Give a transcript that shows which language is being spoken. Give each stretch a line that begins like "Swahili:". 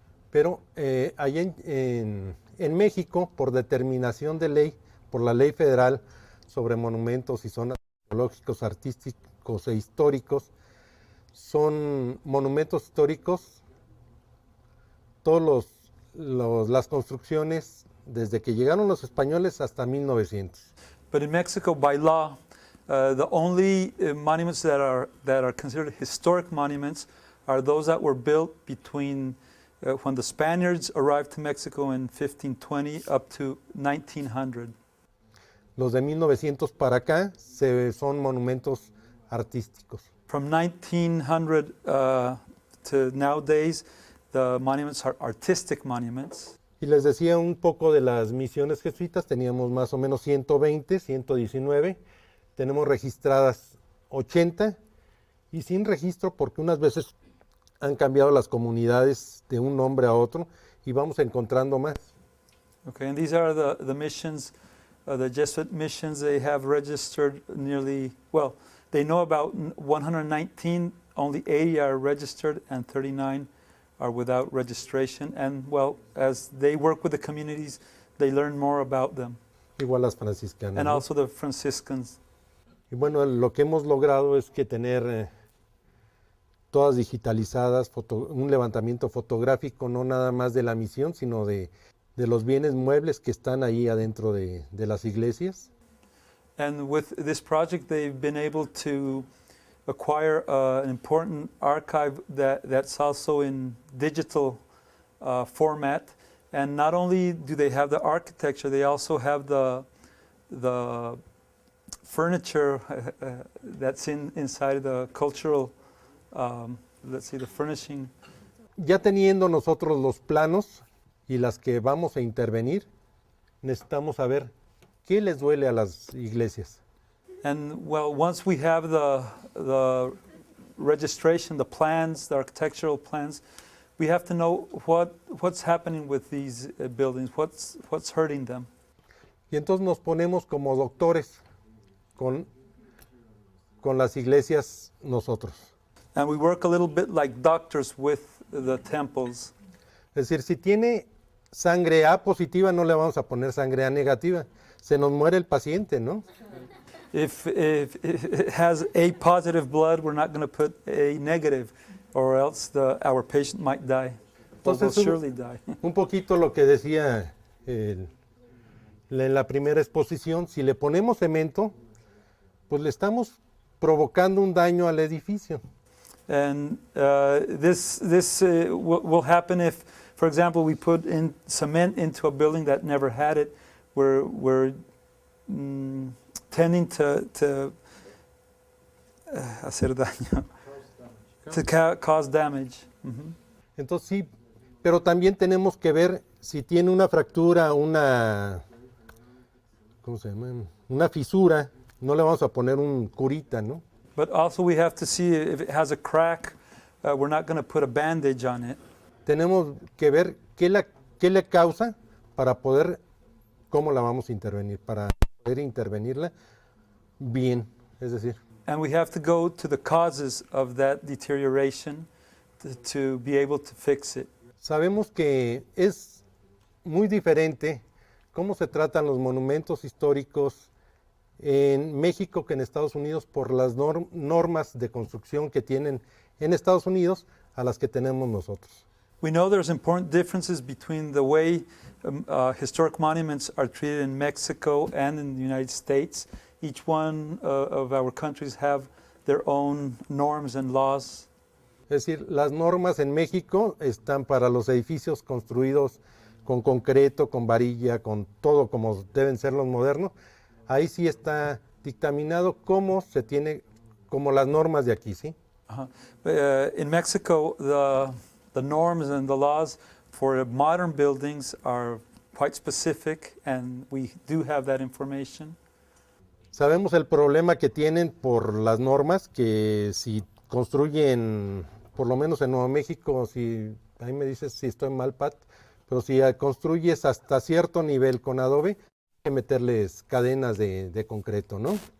Spanish: Pero allá en México, por determinación de ley, por la ley federal sobre monumentos y zonas arqueológicos, artísticos e históricos, son monumentos históricos todas las construcciones desde que llegaron los españoles hasta 1900.
English: But in Mexico, by law, the only monuments that are considered historic monuments are those that were built between when the Spaniards arrived to Mexico in 1520 up to 1900.
Spanish: Los de 1900 para acá son monumentos artísticos.
English: From 1900 to nowadays, the monuments are artistic monuments.
Spanish: Y les decía un poco de las misiones jesuitas, teníamos más o menos 120, 119, tenemos registradas 80 y sin registro porque unas veces han cambiado las comunidades de un nombre a otro y vamos encontrando más.
English: Okay, and these are the missions the Jesuit missions, they have registered nearly, well, they know about 119, only 80 are registered, and 39 are without registration. And well, as they work with the communities, they learn more about them.
Spanish: Igual las franciscanas,
English: And
Spanish: ¿no?
English: also the Franciscans.
Spanish: Y bueno, lo que hemos logrado es que tener todas digitalizadas, un levantamiento fotográfico, no nada más de la misión, sino de los bienes muebles que están ahí adentro de las iglesias.
English: And with this project, they've been able to acquire an important archive that's also in digital format. And not only do they have the architecture, they also have the furniture that's inside the cultural, let's see, the furnishing.
Spanish: Ya teniendo nosotros los planos y las que vamos a intervenir, necesitamos saber qué les duele a las iglesias.
English: And well, once we have the registration, the plans, the architectural plans, we have to know what's happening with these buildings, what's hurting them.
Spanish: Y entonces nos ponemos como doctores con las iglesias nosotros. And we work a little bit like doctors with the temples. Es decir, si tiene sangre A positiva, no le vamos a poner sangre A negativa. Se nos muere el paciente, ¿no?
English: If it has A positive blood, we're not going to put A negative, or else our patient might die, or will
Spanish: Entonces,
English: surely die.
Spanish: Un poquito lo que decía en la primera exposición, si le ponemos cemento, pues le estamos provocando un daño al edificio.
English: And this will happen if, for example, we put in cement into a building that never had it. We're tending to
Spanish: hacer daño,
English: to cause damage. Mhm.
Spanish: Entonces sí, pero también tenemos que ver si tiene una fractura, ¿cómo se llama? Una fisura, no le vamos a poner un curita, ¿no?
English: But also we have to see if it has a crack. We're not going to put a bandage on it.
Spanish: Tenemos que ver qué le causa para poder, cómo la vamos a intervenir, para poder intervenirla bien, es decir.
English: And we have to go to the causes of that deterioration to be able to fix it.
Spanish: Sabemos que es muy diferente cómo se tratan los monumentos históricos en México que en Estados Unidos por las normas de construcción que tienen en Estados Unidos a las que tenemos nosotros.
English: We know there's important differences between the way historic monuments are treated in Mexico and in the United States. Each one of our countries have their own norms and laws.
Spanish: Es decir, las normas en México están para los edificios construidos con concreto, con varilla, con todo como deben ser los modernos. Ahí sí está dictaminado cómo se tiene, como las normas de aquí, ¿sí?
English: In Mexico, the norms and the laws for modern buildings are quite specific, and we do have that information.
Spanish: Sabemos el problema que tienen por las normas, que si construyen, por lo menos en Nuevo México, si ahí me dices si estoy mal, Pat, pero si construyes hasta cierto nivel con adobe, hay que meterles cadenas de concreto, ¿no?